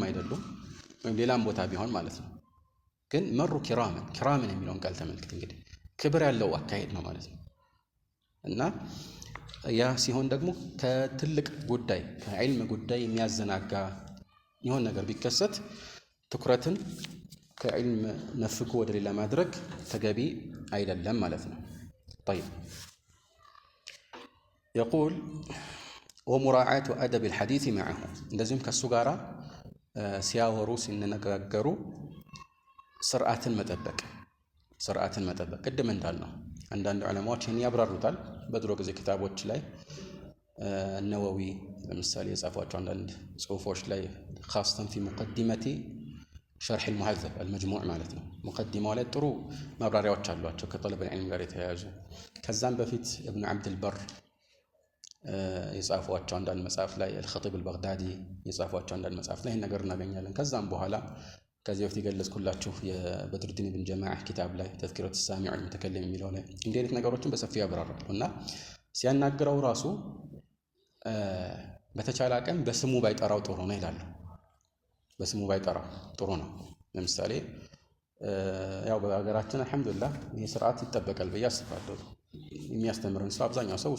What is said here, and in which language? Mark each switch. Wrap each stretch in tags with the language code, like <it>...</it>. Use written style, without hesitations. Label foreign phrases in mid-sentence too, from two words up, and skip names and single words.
<am>አይደሉም። ወይም ሌላም ቦታ ቢሆን ማለት ነው። ግን መሩ ኪራምን የሚለውን ቃል ተመልክት። እንግዲህ ክብር ያለው አካሄድ ነው ማለት ነው። እና ያ ሲሆን ደግሞ ከትልቅ ጉዳይ ከዕልም ጉዳይ የሚያዘናጋ የሆነ ነገር ቢከሰት ትኩረትን ከዕልም ነፍጎ ወደ ሌላ ማድረግ ተገቢ አይደለም ማለት ነው። طيب</am> <ar>يقول ومراعاة أدب الحديث معه</ar> <am>እንደዚሁም ከሱ ጋራ ሲያወሩ ሲነጋገሩ ስርዓትን መጠበቅ ቅድም እንዳልነው አንዳንድ ዑለማዎች ይህን ያብራሩታል። በድሮ ጊዜ ክታቦች ላይ ነወዊ ለምሳሌ የጻፏቸው አንዳንድ ጽሁፎች ላይ</am> <ar>خاصة في مقدمة شرح المهذب المجموع</ar> <am>ማለት ነው። ሙቀዲማው ላይ ጥሩ ማብራሪያዎች አሏቸው ከጠለብ العلم ጋር የተያያዙ። ከዛም በፊት ኢብኑ አብዱል በር የጻፏቸው አንዳንድ መጽሐፍ ላይ الخطيب البغدادي የጻፏቸው አንዳንድ መጽሐፍ ላይ ይሄን ነገር እናገኛለን። ከዛም በኋላ ከዚህ በፊት የገለጽኩላችሁ የበድሩዲን ኢብን ጀማዓ ኪታብ ላይ ተዝኪረቱ ሳሚዕ ወልሙተከሊም የሚለው ላይ እንዲህ አይነት ነገሮችን በሰፊው ያብራራሉ። እና ሲያናግረው ራሱ በተቻለ አቅም በስሙ ባይጠራው ጥሩ ነው ይላሉ። በስሙ ባይጠራው ጥሩ ነው። ለምሳሌ ያው በሀገራችን አልሐምዱሊላህ ይህ ስርዓት ይጠበቃል ብዬ አስባለሁ። የሚያስተምርን ሰው አብዛኛው ሰው</am>